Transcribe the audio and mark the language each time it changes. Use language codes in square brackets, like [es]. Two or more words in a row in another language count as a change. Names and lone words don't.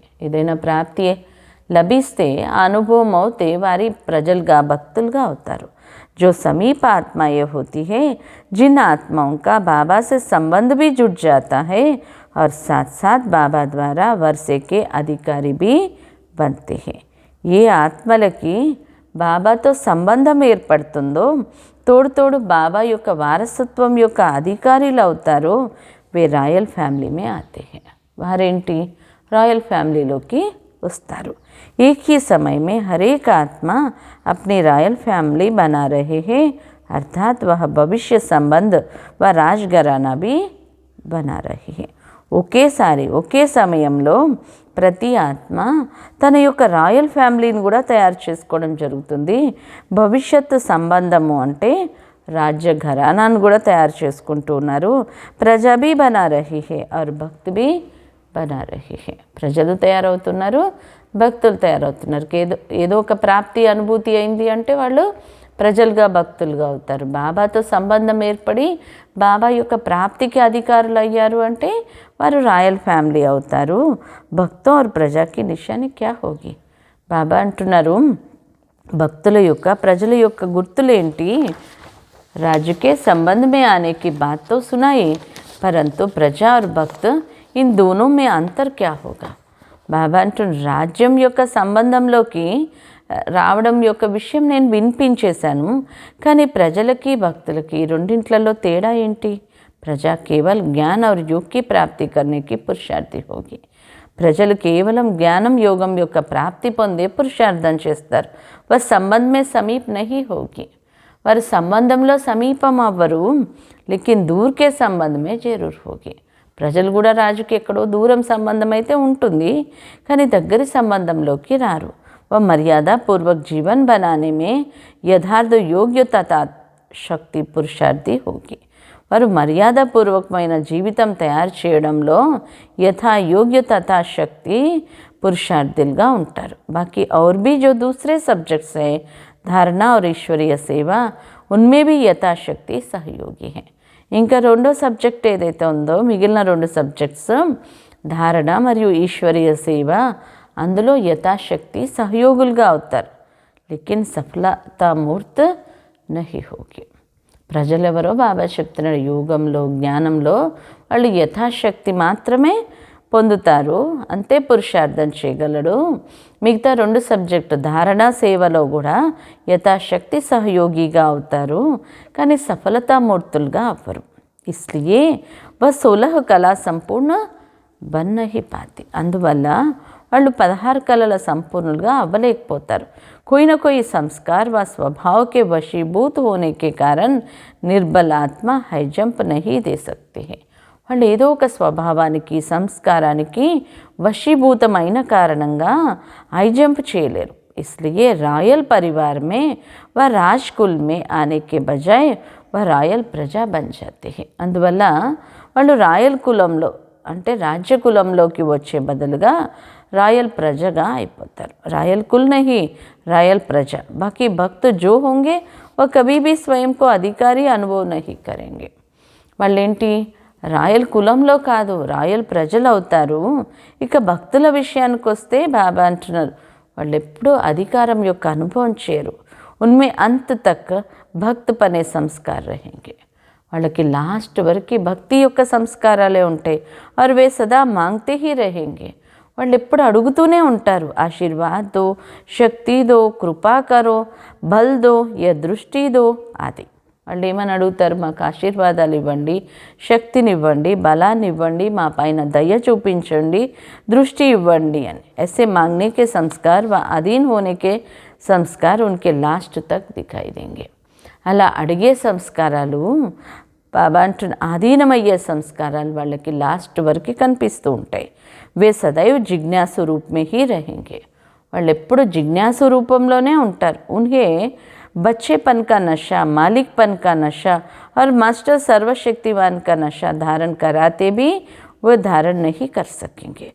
[te] ఏదైనా ప్రాప్తి లభిస్తే ఆ అనుభవం అవుతే వారి ప్రజలుగా భక్తులుగా అవుతారు। [hi] जो समीप आत्माएं होती है, जिन आत्माओं का बाबा से संबंध भी जुड़ जाता है और साथ साथ बाबा द्वारा वर्षे के अधिकारी भी बनते हैं। [te] ये ఆత్మలకి బాబాతో సంబంధం ఏర్పడుతుందో, తోడు తోడు బాబా యొక్క వారసత్వం యొక్క అధికారులు అవుతారో, [hi] वे रॉयल फैमिली में आते हैं। వారేంటి? [te] रॉयल ఫ్యామిలీలోకి వస్తారు। [hi] एक ही समय में हर एक आत्मा अपनी रॉयल फैमिली बना रहे हैं, अर्थात वह भविष्य संबंध व राजघराना भी बना रहे हैं। [te] ఒకేసారి ఒకే సమయంలో ప్రతి ఆత్మ తన యొక్క రాయల్ ఫ్యామిలీని కూడా తయారు చేసుకోవడం జరుగుతుంది। భవిష్యత్తు సంబంధము అంటే రాజ్య ఘరానాను కూడా తయారు చేసుకుంటూ ఉన్నారు। [hi] ప్రజా भी बना रही है और भक्त भी बना रही है। [te] ప్రజలు తయారవుతున్నారు, భక్తులు తయారవుతున్నారు। ఏదో ఒక ప్రాప్తి అనుభూతి అయింది అంటే వాళ్ళు ప్రజలుగా భక్తులుగా అవుతారు। బాబాతో సంబంధం ఏర్పడి బాబా యొక్క ప్రాప్తికి అధికారులు అయ్యారు అంటే వారు రాయల్ ఫ్యామిలీ అవుతారు। [hi] భక్తో और प्रजा की निशानी क्या होगी? [te] బాబా అంటున్నారు, భక్తుల యొక్క ప్రజల యొక్క గుర్తులేంటి? [hi] राज्य के संबंध में आने की बात तो सुनाई, परंतु प्रजा और भक्त इन दोनों में अंतर क्या होगा? [te] బాబా అంటున్న రాజ్యం యొక్క సంబంధంలోకి రావడం యొక్క విషయం నేను వినిపించేశాను, కానీ ప్రజలకి భక్తులకి రెండింట్లలో తేడా ఏంటి? [hi] प्रजा केवल ज्ञान और योग की प्राप्ति करने की पुरुषार्थी होगी. [te] ప్రజలు కేవలం జ్ఞానం యోగం యొక్క ప్రాప్తి పొందే పురుషార్థం చేస్తారు. [hi] వह संबंध में समीप नहीं होगी. [te] వారు సంబంధంలో సమీపం అవ్వరు, [hi] लेकिन दूर के संबंध में ज़रूर होगी. [te] ప్రజలు కూడా రాజుకి ఎక్కడో దూరం సంబంధం అయితే ఉంటుంది, కానీ దగ్గరి సంబంధంలోకి రారు. [hi] वह मर्यादा पूर्वक जीवन बनाने में यथार्थ योग्य तथा शक्ति पुरुषार्थी होगी. [te] వారు మర్యాదపూర్వకమైన జీవితం తయారు చేయడంలో యథా యోగ్య తథా శక్తి పురుషార్థులుగా ఉంటారు. [hi] బాకీ और भी जो दूसरे सब्जेक्ट्स है धारणा और ईश्वरीय सेवा, उनमें भी यथाशक्ति सहयोगी है. [te] ఇంకా రెండో సబ్జెక్ట్ ఏదైతే ఉందో మిగిలిన రెండు సబ్జెక్ట్స్ ధారణ మరియు ఈశ్వరీయ సేవ, అందులో యథాశక్తి సహయోగులుగా అవుతారు. [hi] लेकिन सफलतामूर्त नहीं होगी. [te] ప్రజలెవరో బాబా చెప్తున్నాడు, యోగంలో జ్ఞానంలో వాళ్ళు యథాశక్తి మాత్రమే పొందుతారు, అంతే పురుషార్థం చేయగలడు. మిగతా రెండు సబ్జెక్టు ధారణ సేవలో కూడా యథాశక్తి సహయోగిగా అవుతారు, కానీ సఫలతామూర్తులుగా అవ్వరు. [hi] इसलिए वह 16 कला संपूर्ण बन नहीं पाती. [te] అందువల్ల వాళ్ళు 16 కళల సంపూర్ణులుగా అవ్వలేకపోతారు. [hi] कोई न कोई संस्कार व स्वभाव के वशीभूत होने के कारण निर्बल आत्मा [en] high jump [hi] नहीं दे सकते हैं. [te] వాళ్ళు ఏదో ఒక స్వభావానికి సంస్కారానికి వశీభూతమైన కారణంగా [en] high jump [te] చేయలేరు. [hi] इसलिए रॉयल परिवार में व राजकुल में आने के बजाय वह रॉयल प्रजा बन जाते हैं. [te] అందువల్ల వాళ్ళు రాయల్ కులంలో అంటే రాజ్య కులంలోకి వచ్చే బదులుగా రాయల్ ప్రజగా అయిపోతారు. [hi] रॉयल कुल नहीं, रायल प्रजा. बाकी भक्त जो होंगे वह कभी भी स्वयं को अधिकारी अनुभव नहीं करेंगे. [te] వాళ్ళేంటి రాయల్ కులంలో కాదు, రాయల్ ప్రజలు అవుతారు. ఇక భక్తుల విషయానికి వస్తే బాబా అంటున్నారు, వాళ్ళు ఎప్పుడూ అధికారం యొక్క అనుభవం చేయరు. [hi] उनमें अंत तक भक्त पने संस्कार रहेंगे. [te] వాళ్ళకి లాస్ట్ వరకు భక్తి యొక్క సంస్కారాలే ఉంటాయి. [hi] और वे सदा मांगते ही रहेंगे. [te] వాళ్ళు ఎప్పుడు అడుగుతూనే ఉంటారు, [hi] आशीर्वाद दो, शक्ति दो, कृपा करो, बल दो, या दृष्टि दो आदि. [te] వాళ్ళు ఏమని అడుగుతారు? మాకు ఆశీర్వాదాలు ఇవ్వండి, శక్తిని ఇవ్వండి, బలాన్ని ఇవ్వండి, మా పైన దయ చూపించండి, దృష్టి ఇవ్వండి అని. [hi] ऐसे मांगने के संस्कार व अधीन होने के संस्कार उनके लास्ट तक दिखाई देंगे. [te] అలా అడిగే సంస్కారాలు బాబా అంటున్న ఆధీనమయ్యే సంస్కారాలు వాళ్ళకి లాస్ట్ వరకు కనిపిస్తూ ఉంటాయి. [hi] वे सदैव जिज्ञासु रूप में ही रहेंगे. [te] వాళ్ళు ఎప్పుడు జిజ్ఞాసు రూపంలోనే ఉంటారు. [hi] ఉన్హే बच्चेपन का नशा, मालिकपन का नशा और मास्टर सर्वशक्तिवान का नशा धारण कराते भी वो धारण नहीं कर सकेंगे.